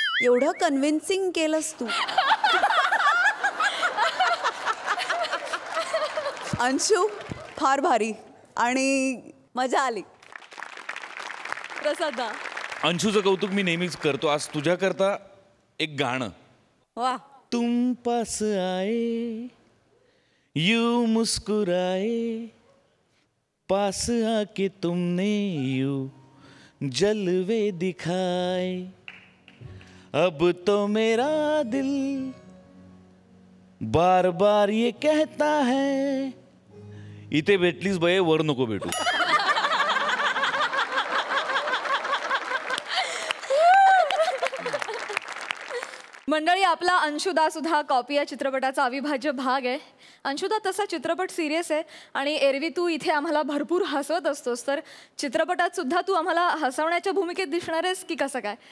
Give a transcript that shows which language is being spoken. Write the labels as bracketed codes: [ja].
[mr] एवढं कन्व्हिन्सिंग केलंस तू. अंशू फार भारी आणि मजा आली. प्रसाद दा. अंशूचं कौतुक मी नेहमीच करतो. आज तुझ्याकरता एक गाणं. वा. [hi] तुम पास आए यू मुस्कुराए पास आके तुमने यू जलवे दिखाए अब तो मेरा दिल बार बार ये कहता है. [mr] इथे भेटलीस बये वर नको भेटू. मंडळी आपला अंशुदा सुद्धा कॉपी या चित्रपटाचा अविभाज्य भाग आहे. अंशुदा, तसा चित्रपट सिरियस आहे आणि एरवी तू इथे आम्हाला भरपूर हसवत असतोस, तर चित्रपटात सुद्धा तू आम्हाला हसवण्याच्या भूमिकेत दिसणार आहेस की कसं काय?